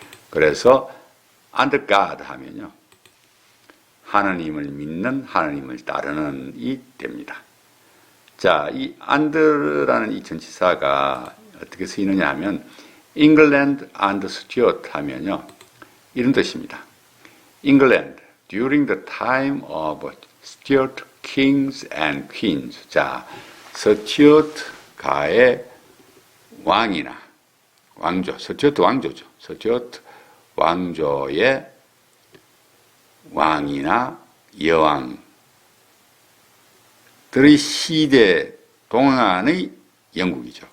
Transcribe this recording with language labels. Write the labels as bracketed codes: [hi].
[ko] 그래서 [en] under God [ko] 하면요 하나님을 믿는, 하나님을 따르는 이 됩니다. 자, 이 under라는 이 전치사가 어떻게 쓰이느냐 하면 [en] England under Stuart [ko] 하면요 이런 뜻입니다. [en] England during the time of Stuart kings and queens. [ko] 자, 스튜어트가의 왕이나 왕조, 스튜어트 왕조죠. 스튜어트 왕조의 왕이나 여왕들의 시대 동안의 영국이죠.